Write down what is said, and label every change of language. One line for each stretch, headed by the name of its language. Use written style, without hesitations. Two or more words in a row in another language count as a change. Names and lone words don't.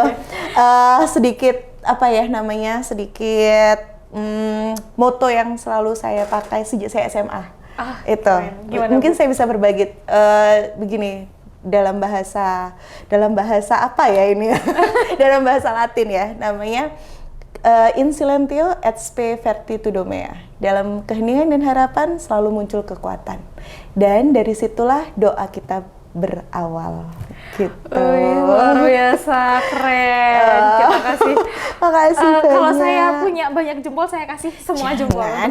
Indonesian: Sedikit moto yang selalu saya pakai sejak saya SMA. Itu. Mungkin saya bisa berbagi begini, dalam bahasa apa ya ini? Dalam bahasa Latin ya, namanya
Latin: In silentio et spe virtitudo mea.
Indonesian: Dalam keheningan dan harapan selalu muncul kekuatan. Dan dari situlah doa kita berawal. Gitu. Luar biasa, keren. Kita kasih. Makasih Kalau banyak. saya punya banyak jempol, saya kasih semua jempol. Jangan,